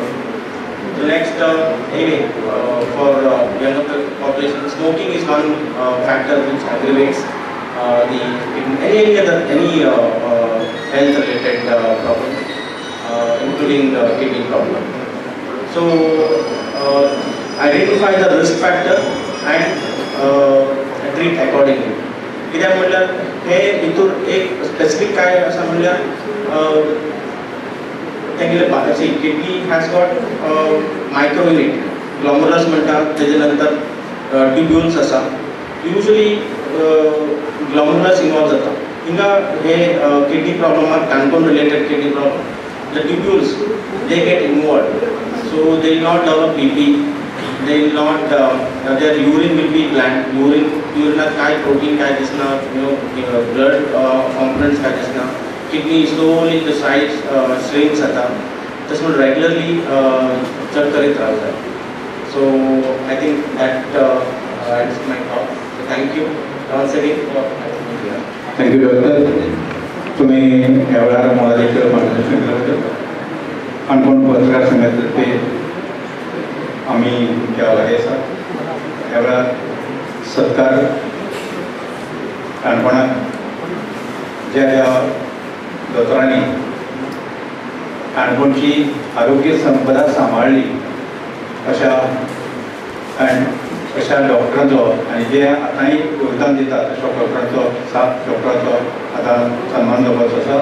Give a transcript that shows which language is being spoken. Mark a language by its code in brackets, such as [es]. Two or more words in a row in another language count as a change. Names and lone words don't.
[en] The next, anyway, for younger population, smoking is one factor which aggravates any health-related problem, including kidney problem. So identify the risk factor and treat accordingly. [kok] कित्याक म्हणल्यार हे हितून एक स्पेसिफीक काय आसा म्हणल्यार तेंगेले किडनी [en] has got micro unit glomerus [kok] म्हणटात, तेजे नंतर ट्युब्युल्स आसा. [en] usually glomerus involve [kok] जाता हिंगा हे [en] किडनी प्रॉब्लमाक Canacona related kidney problem. The tubules, they get involved, so they will not develop BP, they will not, their urine will be bland, urine [kok] काय protein काय दिसना, [en] blood components [kok] काय दिसना, [en] kidney slowly the size shrinks जाता, तस म्हणून regularly [kok] चड करीत रावता. [en] So I think that ends my talk. So thank you once again for thank you doctor. [kok] तुम्ही ह्या वेळार मोलादीक मार्गदर्शन केल्याबद्दल काणकोण पत्रकार संघातर्फे आम्ही तुमच्या लागीं आसा. ह्या वेळार सत्कार काणकोणाक ज्या दोतोरांनी काणकोणची आरोग्य संपदा सांबाळली अशा डॉक्टरांचो आनी जे आतांय योगदान दितात अशा डॉक्टरांचो 7 डॉक्टरांचो आतां सन्मान जावपाचो आसा.